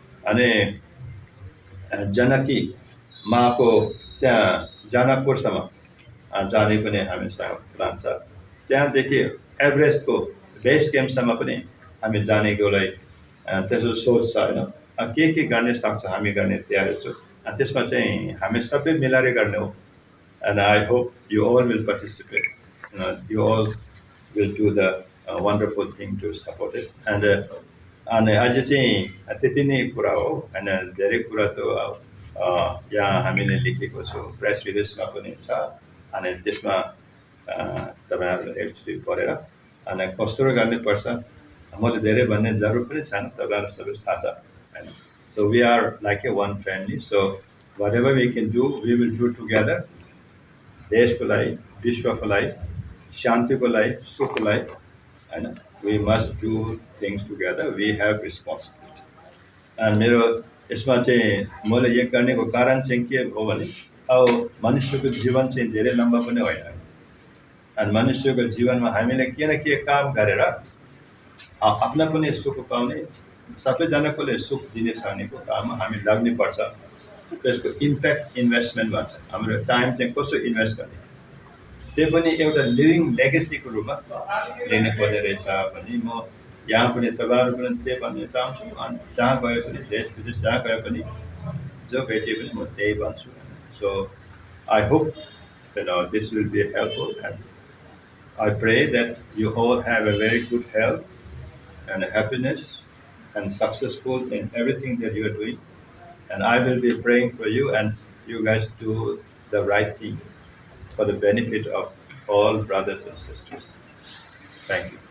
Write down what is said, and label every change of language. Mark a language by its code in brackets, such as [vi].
[ne] अनि जनकी माको त्यहाँ जनकपुरसम्म जाने पनि हामीसँग प्लान छ। त्यहाँदेखि एभरेस्टको बेस क्याम्पसम्म पनि हामी जानेकोलाई त्यसो सोच छ होइन। के गर्ने सक्छ हामी गर्ने तयारी छु। त्यसमा चाहिँ हामी सबै मिलाएर गर्ने हो। [en] And I hope you all will participate. You all will do the wonderful thing to support it. And [ne] अनि अझै चाहिँ त्यति नै कुरा हो। अनि धेरै कुरा त यहाँ हामीले लेखेको छु, प्रेस रिलिजमा पनि छ। अनि त्यसमा तपाईँहरूले एकचोटि पढेर अनि कस्तो गर्नुपर्छ मैले धेरै भन्ने जरुर पनि छैन, तपाईँहरूलाई सबै थाहा छ हैन। [en] So we are like a one family. So whatever we can do, we will do together. [ne] देशको लागि, विश्वको लागि, शान्तिको लागि, सुखको लागि हैन। [en] We must do things together. We have responsibility. [ne] अनि मेरो यसमा चाहिँ मैले यो गर्नेको कारण चाहिँ के हो भने अब मनुष्यको जीवन चाहिँ धेरै लम्बा पनि होइन। अनि मनुष्यको जीवनमा हामीले के न के काम गरेर आफ्ना पनि सुख पाउने, सबैजनाकोले सुख दिने सक्नेको काममा हामी लाग्नुपर्छ। त्यसको इम्प्याक्ट इन्भेस्टमेन्ट भन्छ। हाम्रो टाइम चाहिँ कसो इन्भेस्ट गर्ने, त्यो पनि एउटा लिभिङ लेगेसीको रूपमा लिनुपर्ने रहेछ भने म यहाँ पनि तपाईँहरू पनि त्यही भन्न चाहन्छु। अनि जहाँ गए पनि, देश विदेश जहाँ गए पनि, जो भेटे पनि म त्यही भन्छु। [en] So I hope this will be helpful, and I pray that you all have a very good health and happiness and successful in everything that you are doing. And I will be praying for you, and you guys do the right thing for the benefit of all brothers and sisters. Thank you.